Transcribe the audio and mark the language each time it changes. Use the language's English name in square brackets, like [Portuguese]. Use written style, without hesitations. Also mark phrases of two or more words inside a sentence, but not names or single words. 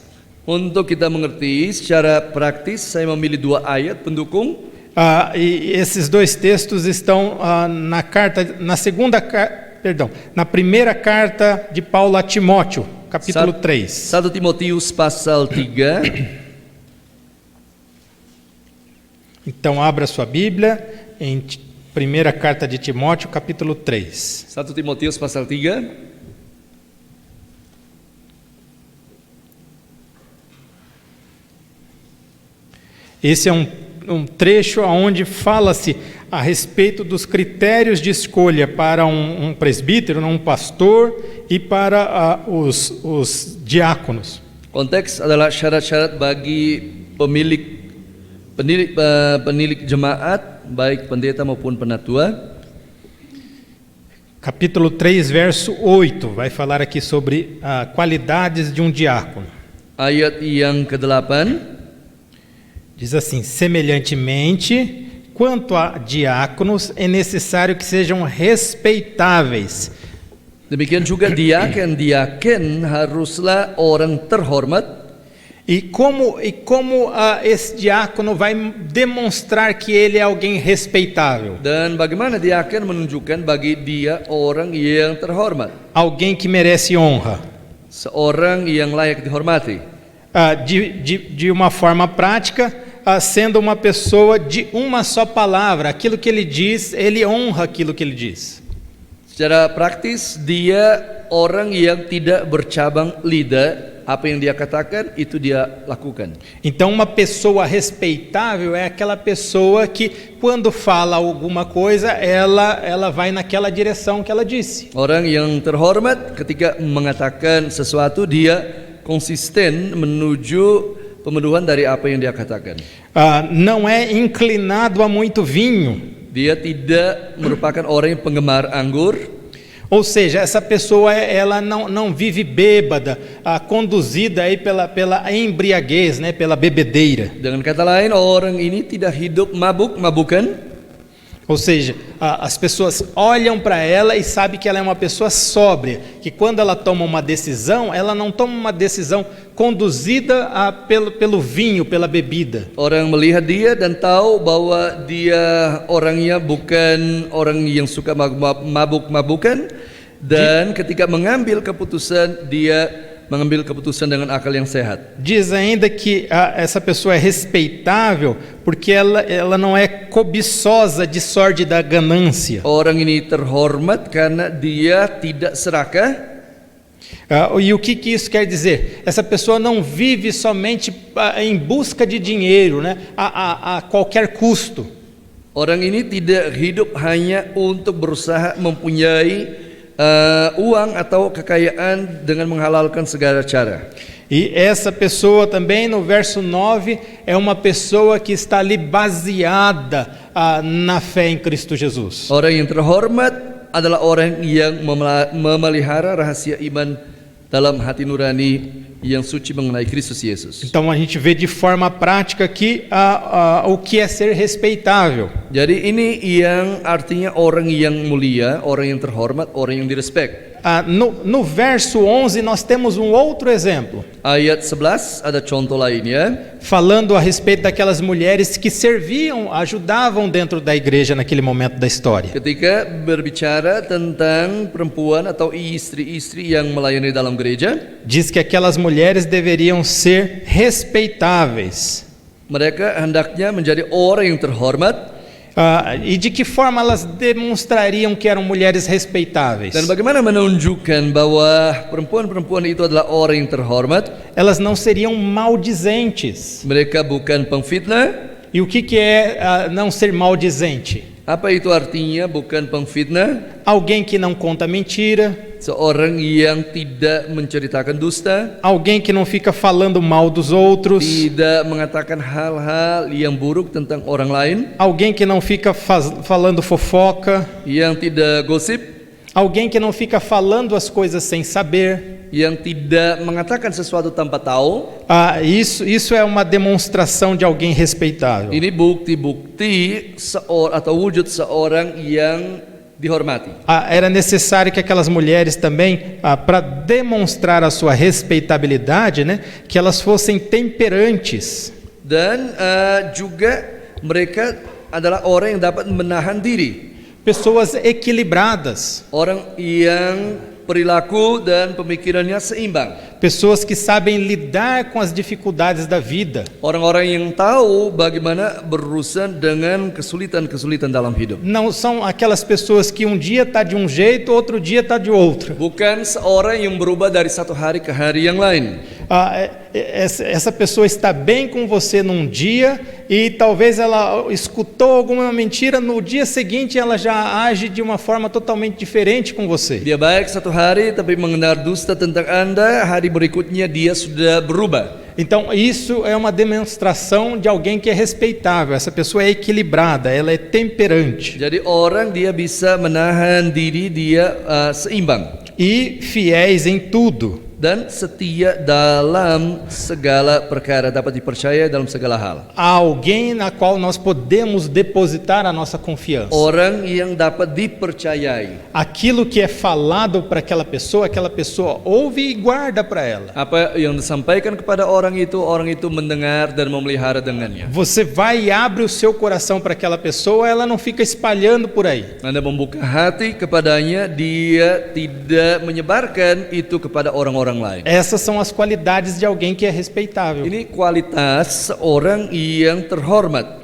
[Indonesian] Untuk kita mengerti secara praktis, saya memilih 2 ayat pendukung. [Portuguese] E esses 2 textos estão na primeira carta de Paulo a Timóteo, capítulo 3. [Indonesian] 1 Timotius pasal 3. [Portuguese] Então abra sua Bíblia em primeira carta de Timóteo, capítulo 3. [Indonesian] 1 Timotius pasal 3. [Portuguese] Esse é um trecho onde fala-se a respeito dos critérios de escolha para um presbítero, um pastor e para os diáconos. [Indonesian] Konteks adalah syarat-syarat bagi penilik jemaat, baik pendeta maupun penatua. [Portuguese] Capítulo 3, verso 8, vai falar aqui sobre qualidades de um diácono. [Indonesian] Ayat yang ke-8 [Portuguese] diz assim: semelhantemente, quanto a diáconos, é necessário que sejam respeitáveis. [Indonesian] Demikian juga diaken haruslah orang terhormat. [Portuguese] E como esse diácono vai demonstrar que ele é alguém respeitável? [Indonesian] Dan bagaimana diaken menunjukkan bagi dia orang yang terhormat? [Portuguese] Alguém que merece honra. [Indonesian] Seorang yang layak dihormati. [Portuguese] De uma forma prática, sendo uma pessoa de uma só palavra, aquilo que ele diz, ele honra aquilo que ele diz. [Indonesian] Secara praktis, dia orang yang tidak bercabang lidah, apa yang dia katakan itu dia lakukan. [Portuguese] Então uma pessoa respeitável é aquela pessoa que quando fala alguma coisa, ela vai naquela direção que ela disse. [Indonesian] Orang yang terhormat ketika mengatakan sesuatu dia konsisten menuju pemenuhan dari apa yang dia katakan. [Portuguese] Não é inclinado a muito vinho. [Indonesian] Dia tidak merupakan orang yang penggemar anggur. [Portuguese] Ou seja, essa pessoa ela não vive bêbada, conduzida aí pela embriaguez, né, pela bebedeira. [Indonesian] Dengan kata lain, orang ini tidak hidup mabuk-mabukan. [Portuguese] Ou seja, as pessoas olham para ela e sabem que ela é uma pessoa sóbria, que quando ela toma uma decisão, ela não toma uma decisão conduzida pelo vinho, pela bebida. [Indonesian] Orang melihat dia dan tahu bahwa dia orangnya bukan orang yang suka mabuk-mabukan, dan ketika mengambil keputusan dia mengambil keputusan dengan akal yang sehat. [Portuguese] Diz ainda que essa pessoa é respeitável porque ela não é cobiçosa de sorte da ganância. [Indonesian] Orang ini terhormat karena dia tidak serakah. [Portuguese] E o que isso quer dizer? Essa pessoa não vive somente em busca de dinheiro, né? A qualquer custo. [Indonesian] Orang ini tidak hidup hanya untuk berusaha mempunyai uang atau kekayaan dengan menghalalkan segala cara. [Portuguese] E essa pessoa também, no verso 9, é uma pessoa que está ali baseada na fé em Cristo Jesus. [Indonesian] Orang yang terhormat adalah orang yang memelihara rahasia iman dalam hati nurani yang suci mengenai Kristus Yesus. [Portuguese] Então a gente vê de forma prática aqui o que é ser respeitável. [Indonesian] Jadi ini yang artinya orang yang mulia, orang yang terhormat, orang yang direspek. [Portuguese] No verso 11 nós temos um outro exemplo. [Indonesian] Ayat 11 ada contoh lainnya. [Portuguese] Falando a respeito daquelas mulheres que serviam, ajudavam dentro da igreja naquele momento da história. [Indonesian] Ketika berbicara tentang perempuan atau istri-istri yang melayani dalam gereja, [Portuguese] diz que aquelas mulheres deveriam ser respeitáveis. [Indonesian] Mereka hendaknya menjadi orang yang terhormat. [Portuguese] E de que forma elas demonstrariam que eram mulheres respeitáveis? [Indonesian] Dan bagaimana menunjukkan bahwa perempuan-perempuan itu adalah orang yang terhormat? [Portuguese] Elas não seriam maldizentes. [Indonesian] Mereka bukan pengfitnah. [Portuguese] E o que é não ser maldizente? [Indonesian] Apa itu artinya bukan pengfitnah? [Portuguese] Alguém que não conta mentira. [Indonesian] Seorang yang tidak menceritakan dusta. [Portuguese] Alguém que não fica falando mal dos outros. [Indonesian] Tidak mengatakan hal-hal yang buruk tentang orang lain. [Portuguese] Alguém que não fica falando fofoca. [Indonesian] Yang tidak gosip. [Portuguese] Alguém que não fica falando as coisas sem saber. [Indonesian] Yang tidak mengatakan sesuatu tanpa tahu. [Portuguese] Isso é uma demonstração de alguém respeitável. [Indonesian] Ini bukti-bukti atau wujud seorang yang dihormati. [Portuguese] Era necessário que aquelas mulheres também, para demonstrar a sua respeitabilidade, né, que elas fossem temperantes. [Indonesian] Dan juga mereka adalah orang yang dapat menahan diri. [Portuguese] Pessoas equilibradas. [Indonesian] Orang yang perilaku dan pemikirannya seimbang. [Portuguese] Pessoas que sabem lidar com as dificuldades da vida. [Indonesian] Orang-orang yang tahu bagaimana berurusan dengan kesulitan-kesulitan dalam hidup. [Portuguese] Não são aquelas pessoas que um dia está de um jeito, outro dia está de outro. [Indonesian] Bukan seorang yang berubah dari satu hari ke hari yang lain. [Portuguese] Essa pessoa está bem com você num dia e talvez ela escutou alguma mentira, no dia seguinte ela já age de uma forma totalmente diferente com você. [Indonesian] Dia baik satu hari tapi mendengar dusta tentang Anda, hari berikutnya dia sudah berubah. [Portuguese] Então isso é uma demonstração de alguém que é respeitável. Essa pessoa é equilibrada, ela é temperante. [Indonesian] Jadi orang dia bisa menahan diri, dia seimbang. [Portuguese] E fiéis em tudo. [Indonesian] Dan setia dalam segala perkara, dapat dipercaya dalam segala hal. [Portuguese] Há alguém na qual nós podemos depositar a nossa confiança. [Indonesian] Orang yang dapat dipercayai. [Portuguese] Aquilo que é falado para aquela pessoa ouve e guarda para ela. [Indonesian] Apa yang disampaikan kepada orang itu mendengar dan memelihara dengannya. [Portuguese] Você vai e abre o seu coração para aquela pessoa, ela não fica espalhando por aí. [Indonesian] Anda membuka hati kepadanya, dia tidak menyebarkan itu kepada orang-orang lain. [Portuguese] Essas são as qualidades de alguém que é respeitável. [Indonesian] Ini kualitas seorang yang terhormat.